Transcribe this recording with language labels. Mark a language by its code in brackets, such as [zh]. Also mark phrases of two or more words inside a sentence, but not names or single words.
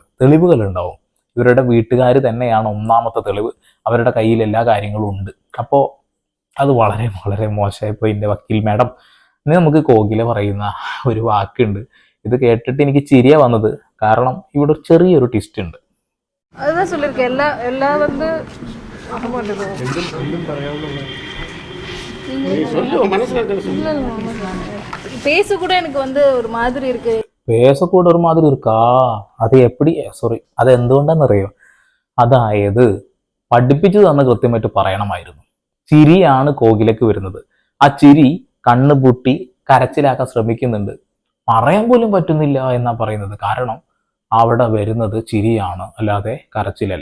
[ml] തെളിവുകൾ ഉണ്ടാവും. ഇവരുടെ വീട്ടുകാർ തന്നെയാണ് ഒന്നാമത്തെ തെളിവ്. അവരുടെ കയ്യിൽ എല്ലാ കാര്യങ്ങളും ഉണ്ട്. അപ്പോൾ അത് വളരെ വളരെ മോശമായിപ്പോയി എൻ്റെ വക്കീൽ മാഡം. ഇനി നമുക്ക് കോകില പറയുന്ന ഒരു വാക്കുണ്ട്. ഇത് കേട്ടിട്ട് എനിക്ക് ചിരിയ വന്നത്. കാരണം ഇവിടെ ചെറിയൊരു ട്വിസ്റ്റ് ഉണ്ട്. [ta] அதுதான் சொல்லியிருக்கேன். எல்லா வந்து பேச கூட எனக்கு வந்து ஒரு மாதிரி இருக்கு. பேசக்கூட ஒரு மாதிரி இருக்கா? அது எப்படி? [ml] സോറി, അത് എന്തുകൊണ്ടാണെന്നറിയോ? അതായത് പഠിപ്പിച്ചു തന്ന് കൃത്യമായിട്ട് പറയണമായിരുന്നു. ചിരിയാണ് കോകിലക്ക് വരുന്നത്. ആ ചിരി കണ്ണ് പൂട്ടി കരച്ചിലാക്കാൻ ശ്രമിക്കുന്നുണ്ട്, പറയാൻ പോലും പറ്റുന്നില്ല എന്നാ പറയുന്നത്. കാരണം അവിടെ വരുന്നത് ചിരിയാണ്, അല്ലാതെ കരച്ചിലല്ല.